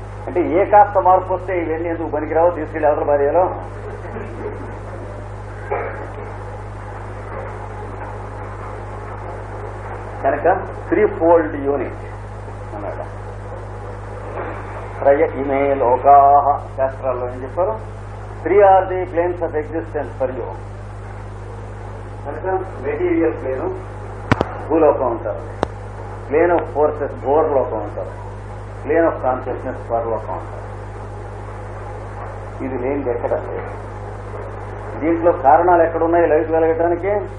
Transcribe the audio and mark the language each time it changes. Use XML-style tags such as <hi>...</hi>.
<te>అంటే ఏ కాస్త మార్పు వస్తే ఇవన్నీ ఎందుకు పనికిరావు, తీసుకెళ్ళి ఎవరి భార్యలో. కనుక 3-fold యూనిట్ అన్నాడు.</te> <sa>త్రయ ఇమే లోకాః,</sa> <te>శాస్త్రాల్లో ఏం చెప్పారు?</te> <en>3 are the planes of existence for you.</en> <te>కనుక మెటీరియల్ ప్లేను భూలోకం ఉంటారు, ప్లేన్ ఆఫ్ ఫోర్సెస్ భూర్లోకం ఉంటారు, ప్లేన్ ఆఫ్ కాన్షియస్నెస్ పరలోకం ఉంటారు. ఇది లేనిది ఎక్కడ లేదు. దీంట్లో కారణాలు ఎక్కడున్నాయి లైట్ వెలగటానికి?</te>